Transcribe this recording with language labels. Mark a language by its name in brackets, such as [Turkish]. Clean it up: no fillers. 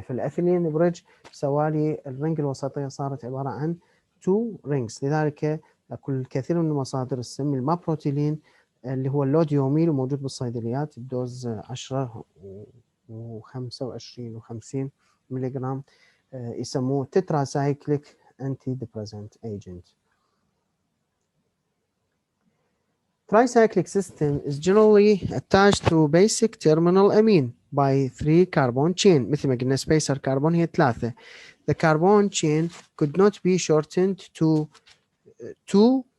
[Arabic] فالاثيلين بريدج سوالي الرنج الوسطيه صارت عباره عن 2 رينجز، لذلك الكثير من المصادر تسمي المابروتيلين اللي هو اللوديوميل وموجود بالصيدليات بدوز 10 و25 و50 ملغ يسموه تترا سايكليك انتي ديبريسنت ايجنت. [English] Tricyclic system is generally attached to basic terminal amine by 3 carbon chain. [Arabic] مثل ما قلنا spacer carbon هي 3. [English] The carbon chain could not be shortened to 2